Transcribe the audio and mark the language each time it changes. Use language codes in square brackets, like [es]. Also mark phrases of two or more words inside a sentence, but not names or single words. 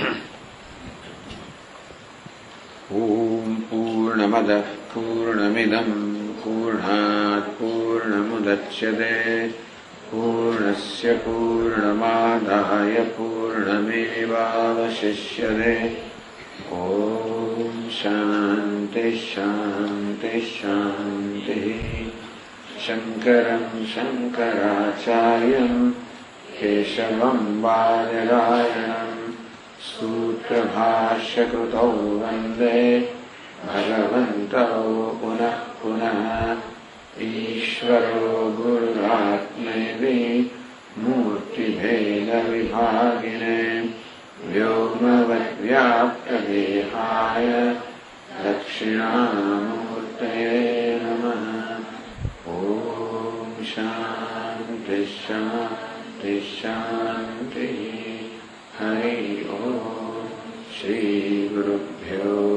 [sa] ઓમ પૂર્ણમદ પૂર્ણમિદમ પૂર્ણાત પૂર્ણમુદચ્યતે પૂર્ણસ્ય પૂર્ણમાદાય પૂર્ણમેવાવશિષ્યતે ઓમ શાંતિ શાંતિ શાંતિ શંકરં શંકરાચાર્યં કેશવં બાદરાયણં सूत्रभाष्यकृतौ वन्दे भगवन्तौ पुनः पुनः ईश्वरो गुरुरात्मेति मूर्तिभेदविभागिने व्योमवद्व्याप्तदेहाय दक्षिणामूर्तये नमः ॐ शान्ति शान्ति शान्तिः हरि ओम श्री गुरुभ्यो